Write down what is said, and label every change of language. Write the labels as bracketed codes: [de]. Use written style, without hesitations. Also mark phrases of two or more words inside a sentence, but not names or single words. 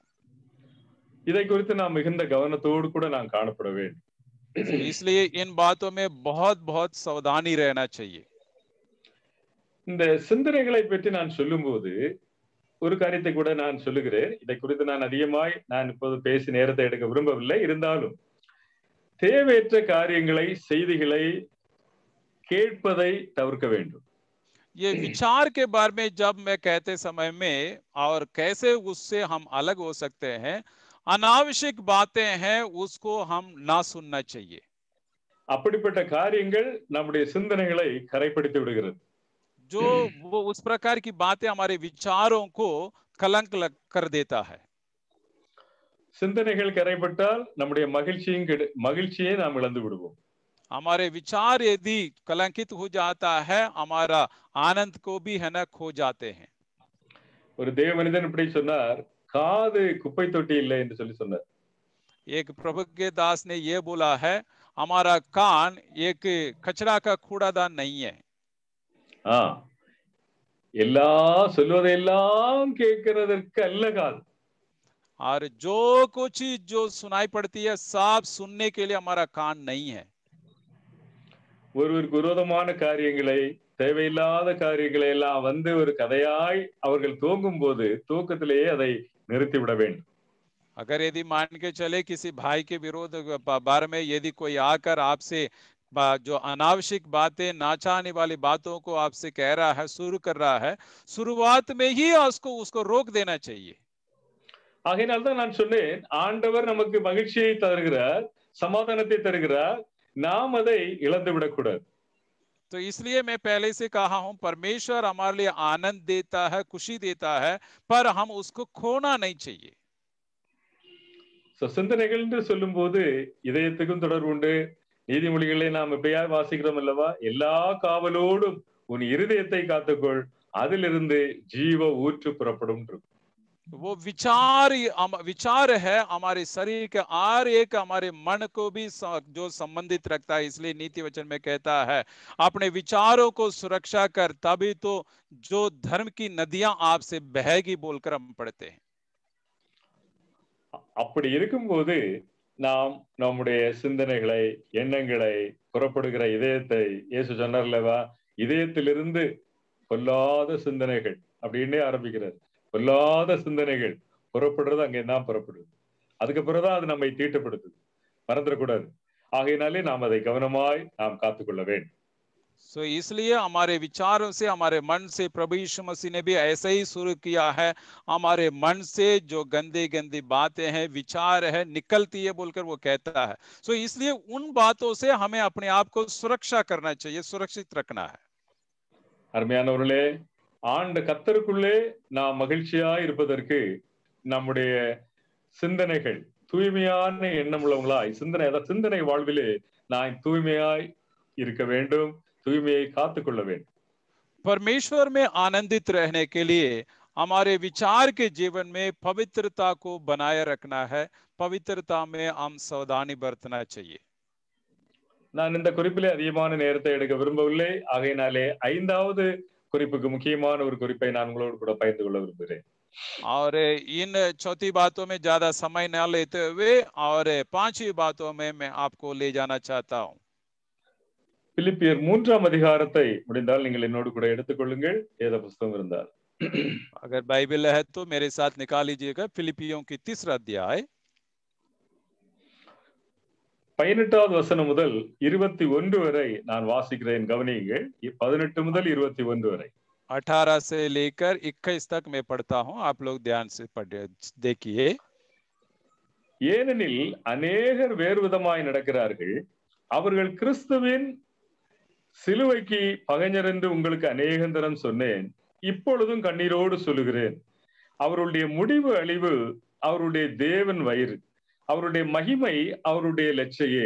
[ta] இதை குறித்து நாம் மிகுந்த கவனத்தோடு கூட நாம் காணப்பட வேண்டும். [hi] इसलिए इन बातों में बहुत बहुत सावधानी रहना चाहिए। [ta] இந்த சிந்தனைகளை பற்றி நான் சொல்லும்போது ஒரு காரியத்தை கூட நான் சொல்லுகிறேன். இதை குறித்து நான் அதிகமாய் இப்போது பேசி நேரத்தை எடுக்க விரும்பவில்லை. இருந்தாலும் தேவையற்ற காரியங்களை, செய்திகளை கேட்பதை தவிர்க்க வேண்டும். [hi] ये विचार के बारे में जब मैं कहते समय में और कैसे उससे हम अलग हो सकते हैं, अनावश्यक बातें हैं उसको हम ना सुनना चाहिए। [ta] அப்படிப்பட்ட காரியங்கள் நம்முடைய சிந்தனைகளை கரைப்படுத்தி விடுகிறது. [hi] जो वो उस प्रकार की बातें हमारे विचारों को कलंक कर देता है। [ta] சிந்தனைகள் கரைப்பட்டால் நம்முடைய மகிழ்ச்சியை நாம் இழந்து விடுவோம். [hi] हमारे विचार यदि कलंकित हो जाता है, हमारा आनंद को भी है ना खो जाते हैं। [ta] ஒரு தேவ மனிதன் இப்படி சொன்னார், காது குப்பை தொட்டி இல்லை என்று சொல்லி சொன்னார். [hi] एक प्रभु के दास ने ये बोला है, हमारा कान एक कचरा का कूड़ादान नहीं है। [ta] எல்லாம் சொல்வதெல்லாம் கேட்கிறதற்கு அல்ல காது. [hi] और जो कुछ जो सुनाई पड़ती है सब सुनने के लिए हमारा कान नहीं है। [ta] ஒருவருக்கு விரோதமான காரியங்களை, தேவையில்லாத காரியங்களை எல்லாம் வந்து ஒரு கதையாய் அவர்கள் தூங்கும் போது தூக்கத்திலேயே அதை நிறுத்திவிட வேண்டும். [hi] अगर यदि मान के चले किसी भाई के विरोध बारे में यदि कोई आकर आपसे जो अनावश्यक बातें, नाचाने वाली बातों को आपसे कह रहा है, शुरू कर रहा है, शुरुआत में ही उसको रोक देना चाहिए। [ta] ஆகையினால்தான் நான் சொன்னேன், ஆண்டவர் நமக்கு மகிழ்ச்சியை தருகிறார், சமாதானத்தை தருகிறார், நாம் அதை இழந்து விடக்கூடாது. [hi] तो इसलिए मैं पहले से कहा हूं, परमेश्वर हमारे लिए आनंद देता है, खुशी देता है, पर हम उसको खोना नहीं चाहिए। [ta] சிந்தனைகள் என்று சொல்லும் போது இதயத்துக்கும் தொடர்பு உண்டு, நீதிமொழிகளை நாம் எப்படியா வாசிக்கிறோம் அல்லவா? எல்லா காவலோடும் உன் இருதயத்தை காத்துக்கொள், அதிலிருந்து ஜீவ ஊற்று புறப்படும். [hi] वो विचार है हमारे शरीर के हर एक हमारे मन को भी जो संबंधित रखता है। इसलिए नीति वचन में कहता है अपने विचारों को सुरक्षा कर, तभी तो जो धर्म की नदियां आपसे बहेगी बोलकर हम पढ़ते हैं। [ta] அப்படி இருக்கும்போது நாம் நம்முடைய சிந்தனைகளை, எண்ணங்களை, புறப்படுகிற இதயத்தை, இயேசு சொன்னார்லவா, இதயத்திலிருந்து பொல்லாத சிந்தனைகள் அப்படின்னே ஆரம்பிக்கிறார். பொல்லாத சிந்தனைகள் புறப்படுறது அங்கேதான் புறப்படுது. அதுக்கு பிறகுதான் அது நம்மை தீட்டுப்படுத்துது. மறந்துடக்கூடாது. ஆகையினாலே நாம் அதை கவனமாய் நாம் காத்துக்கொள்ள வேண்டும். [hi] So इसलिए हमारे विचारों से, हमारे मन से प्रभु यीशु मसीह ने भी ऐसा ही शुरू किया है। हमारे मन से जो गंदी गंदी बातें हैं, विचार है, निकलती है बोलकर वो कहता है। So इसलिए उन बातों से हमें अपने आप को सुरक्षा करना चाहिए, सुरक्षित रखना है। [ta] அருமையானவர்களே, ஆண்ட கர்த்தருக்குள்ளே நாம் மகிழ்ச்சியா இருப்பதற்கு நம்முடைய சிந்தனைகள் தூய்மையான எண்ணம் உள்ளவங்களாய், சிந்தனை வாழ்விலே நான் தூய்மையாய் இருக்க வேண்டும், தூய்மையை காத்துக்கொள்ள வேண்டும். [hi] परमेश्वर में आनंदित रहने के लिए हमारे विचार के जीवन में पवित्रता को बनाए रखना है। पवित्रता में हम सावधानी बरतना चाहिए। [ta] நான் இந்த குறிப்பிலே அதிகமான நேரத்தை எடுக்க விரும்பவில்லை. ஆகையினாலே 5வது குறிப்புக்கு முக்கியமான ஒரு குறிப்பை நான் உங்களோடு கூட பகிர்ந்து கொள்ள விரும்புகிறேன். [hi] और इन चौथी बातों में ज्यादा समय न लेते हुए और 5वीं बातों में मैं आपको ले जाना चाहता हूं। [ta] பிலிப்பியர் 3ஆம் அதிகாரத்தை முடிந்தால் நீங்கள் என்னோடு கூட எடுத்துக்கொள்ளுங்கள், வேத புத்தகம் இருந்தால். [hi] अगर बाइबल है तो मेरे साथ निकाल लीजिएगा फिलिपियों की 3रा अध्याय [ta] 18வது வசனம் முதல் 21 வரை நான் வாசிக்கிறேன், கவனியுங்கள். 18 முதல் 21 வரை. [hi] 18 से लेकर 21 तक मैं पढ़ता हूं, आप लोग ध्यान से देखिए। [ta] ஏனெனில் அநேகர் வேறு விதமாய் நடக்கிறார்கள், அவர்கள் கிறிஸ்துவின் சிலுவைக்கு பகைஞர் என்று உங்களுக்கு அநேகந்தரம் சொன்னேன், இப்பொழுதும் கண்ணீரோடு சொல்லுகிறேன். அவருடைய முடிவு அழிவு, அவருடைய தேவன் வயிறு, அவருடைய மகிமை அவருடைய லட்சையே.